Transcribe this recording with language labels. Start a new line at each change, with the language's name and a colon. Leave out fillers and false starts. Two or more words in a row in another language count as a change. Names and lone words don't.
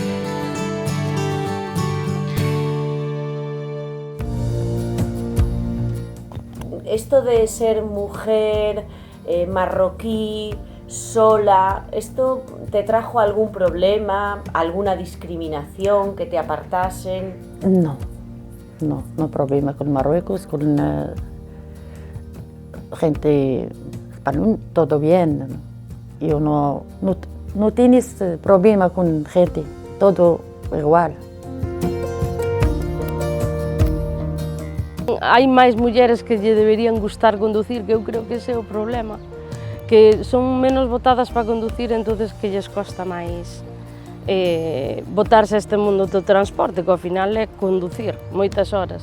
Spanish: Esto de ser mujer, marroquí, sola, ¿esto te trajo algún problema, alguna discriminación, que te apartasen? No problema con Marruecos, con gente española, todo bien. Yo no tienes problema con gente, todo igual.
Galician: Hai máis mulleres que lle deberían gustar conducir, que eu creo que ese é o problema, que son menos botadas para conducir, entonces que lles costa máis botarse a este mundo do transporte, que ao final é conducir moitas horas.